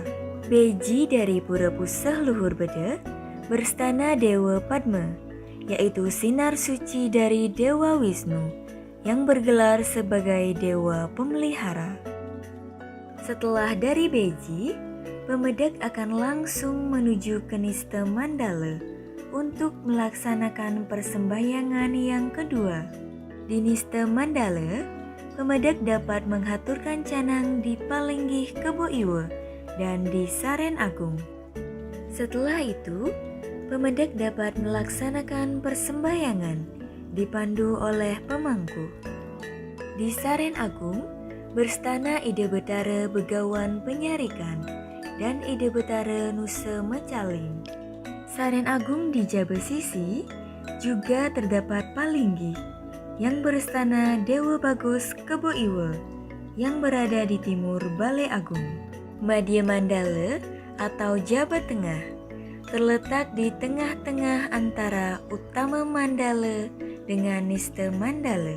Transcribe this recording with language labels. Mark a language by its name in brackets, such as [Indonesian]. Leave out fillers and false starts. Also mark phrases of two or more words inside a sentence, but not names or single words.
[Indonesian] Beji dari Pura Puseh Luhur Bede berstana Dewa Padma, yaitu sinar suci dari Dewa Wisnu yang bergelar sebagai dewa pemelihara. Setelah dari Beji, pemedak akan langsung menuju ke Niste Mandala untuk melaksanakan persembahyangan yang kedua. Di Niste Mandala, pemedak dapat menghaturkan canang di Palinggih Kebo Iwa dan di Saren Agung. Setelah itu, pemedak dapat melaksanakan persembahyangan dipandu oleh pemangku. Di Saren Agung, berstana Ide Betara Begawan Penyarikan dan Ide Betara Nusa Mecaling. Saren Agung di Jaba Sisi juga terdapat Palinggih yang berstana Dewa Bagus Kebo Iwa yang berada di timur Balai Agung. Madya Mandala atau Jaba Tengah terletak di tengah-tengah antara Utama Mandala dengan Niste Mandala.